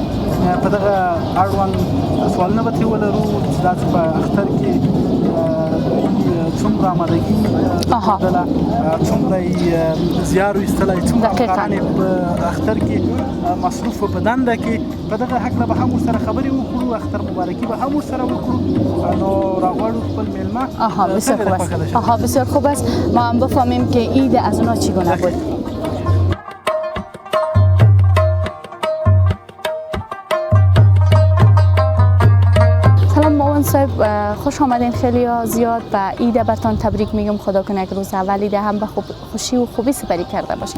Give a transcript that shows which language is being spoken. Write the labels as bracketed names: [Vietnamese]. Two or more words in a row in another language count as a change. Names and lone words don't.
[Pashto] په دغه اړوند سوالونه به ترې ولرو چې داسې په اختر کې څومره آمادګي درلوده، څومره یې زیار ویستلی، څومره افغانان یې په اختر کې مصروف په دنده کې. په دغه هکله به هم ورسره خبرې وکړو، اختر مبارکي به هم ورسره وکړو. نو راغواړو خپل میلمه. [Persian] بسیار خوب است. ما هم بفهمیم که عید از اونا چگونه بود. صاحب خوش آمدین. خیلی زیاد و عید برتان تبریک میگم. خدا کنه که روز اول عید هم به خوشی و خوبی سپری کرده باشین.